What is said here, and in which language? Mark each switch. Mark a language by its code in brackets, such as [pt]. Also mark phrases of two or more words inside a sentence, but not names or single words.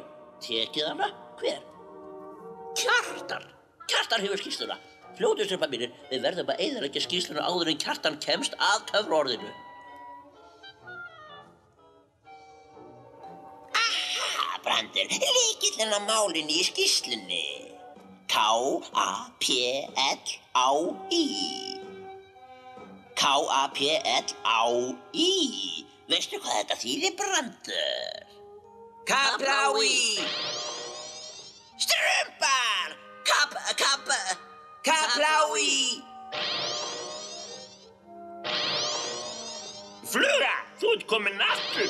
[is] Tekið hana? Hver? Kjartan! Kjartan hefur skýrsluna. Fljótustrumpa mínir, við verðum að eyðileggja skýrsluna áður en Kjartan kemst að töfraorðinu. Aha, Brandur, lykillinn að málinu í skýrslunni. K-A-P-L-A-I. K-A-P-L-A-I. Veistu hvað þetta þýðir, Brandur? Kablái. Strumpar! Kablái. Fluga, þú ert komin aftur.